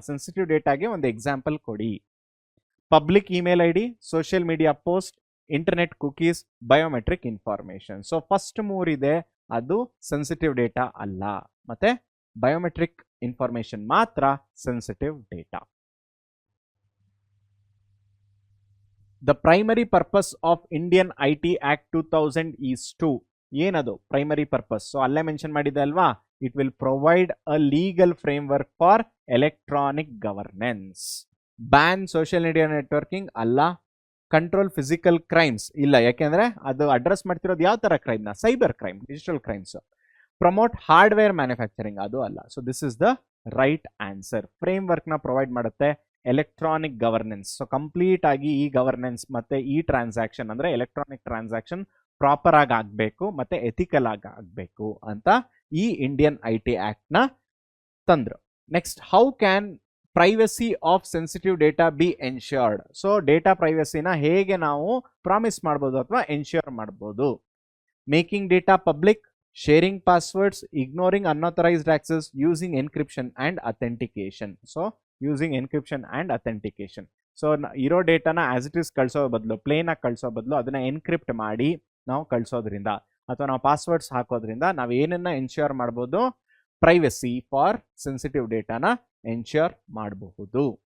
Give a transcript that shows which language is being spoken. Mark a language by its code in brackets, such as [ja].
[kn] Sensitive ಡೇಟಾಗೆ ಒಂದು example ಕೊಡಿ. Public email ID, social media post, internet cookies, biometric information. So first 3 ಇದೆ, ಅದು sensitive data ಅಲ್ಲ. ಮತ್ತೆ ಬಯೋಮೆಟ್ರಿಕ್ ಇನ್ಫಾರ್ಮೇಶನ್ ಮಾತ್ರ sensitive data. [en] The primary purpose of Indian IT Act 2000 is to. [kn] ಏನದು primary purpose? So ಅಲ್ಲೇ mention ಮಾಡಿದೆ ಅಲ್ವಾ, [en] It will provide a legal framework for electronic governance. [kn] Ban social media networking ಅಲ್ಲ. Control physical crimes ಇಲ್ಲ, ಯಾಕೆಂದ್ರೆ ಅದು address ಮಾಡ್ತಿರೋದು ಯಾವ ತರ ಕ್ರೈಮ್ ನ? Cyber crime, digital crimes. Promote hardware manufacturing, ಅದು ಅಲ್ಲ. So [en] This is the right answer. [kn] Framework ನ ಪ್ರೊವೈಡ್ ಮಾಡುತ್ತೆ ಎಲೆಕ್ಟ್ರಾನಿಕ್ ಗವರ್ನೆನ್ಸ್. ಸೊ ಕಂಪ್ಲೀಟ್ ಆಗಿ ಈ ಗವರ್ನೆನ್ಸ್ ಮತ್ತೆ ಈ ಟ್ರಾನ್ಸಾಕ್ಷನ್ ಅಂದ್ರೆ ಎಲೆಕ್ಟ್ರಾನಿಕ್ ಟ್ರಾನ್ಸಾಕ್ಷನ್ ಪ್ರಾಪರ್ ಆಗಿ ಆಗ್ಬೇಕು ಮತ್ತೆ ಎಥಿಕಲ್ ಆಗಿ ಆಗ್ಬೇಕು ಅಂತ ಈ ಇಂಡಿಯನ್ IT ಆಕ್ಟ್ ನ ತಂದ್ರು. [en] Next, how can privacy of sensitive data be ensured? [kn] So data ಪ್ರೈವಸಿನ ಹೇಗೆ ನಾವು ಪ್ರಾಮಿಸ್ ಮಾಡ್ಬೋದು ಅಥವಾ ಎನ್ಶ್ಯೂರ್ ಮಾಡ್ಬೋದು? [en] Making data public, sharing passwords, ignoring unauthorized access, using encryption and authentication. So using encryption and authentication. [kn] So ಇರೋ ಡೇಟಾನ [en] as it is [kn] ಕಳಿಸೋ ಬದಲು, plane ಆಗಿ ಕಳಿಸೋ ಬದಲು ಅದನ್ನ ಎನ್ಕ್ರಿಪ್ಟ್ ಮಾಡಿ ನಾವು ಕಳಿಸೋದ್ರಿಂದ ಅಥವಾ ನಾವು ಪಾಸ್ವರ್ಡ್ಸ್ ಹಾಕೋದ್ರಿಂದ ನಾವು ಏನನ್ನ ಎನ್ಶ್ಯೂರ್ ಮಾಡ್ಬೋದು? ಪ್ರೈವಸಿ ಫಾರ್ ಸೆನ್ಸಿಟಿವ್ ಡೇಟಾನ ಎನ್ಶ್ಯೂರ್ ಮಾಡಬಹುದು.